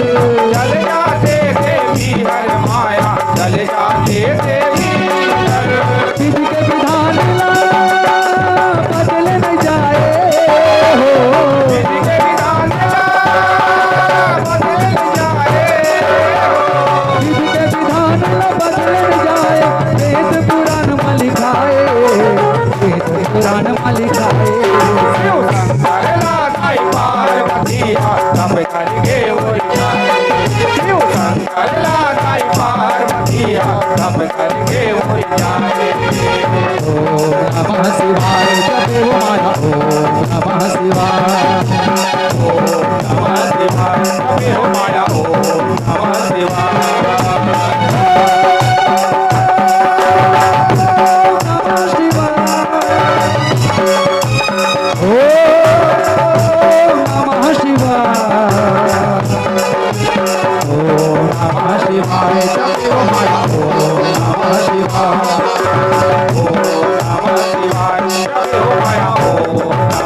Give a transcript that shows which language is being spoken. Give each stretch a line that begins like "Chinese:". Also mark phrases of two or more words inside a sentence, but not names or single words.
Chhattisgarhi: चल जाते देवी हर माया चल जाते देवी हर विधि के विधान ला बदल न जाए हो विधि के विधान बदल जाए विधि के विधान ला बदल न जाए वेद पुराण में लिखाए वेद पुराण में लिखाए शिव शंकर लागाई पार्वती हाथ करके उड़ जाए शिव शंकर लागाई पार्वती हाथ करके उड़ जाए
Sanskrit: ओम नमः शिवाय
Chhattisgarhi: जपे हो माया
Sanskrit: ओम नमः शिवाय ओम नमः शिवाय
Chhattisgarhi: जपे हो माया
Sanskrit: ओम नमः शिवाय नमः शिवाय ओम नमः शिवाय ओम नमः शिवाय
Chhattisgarhi: जपे हो माया
Sanskrit: ओम नमः शिवाय ओम नमः शिवाय
Chhattisgarhi: जपे हो माया ओम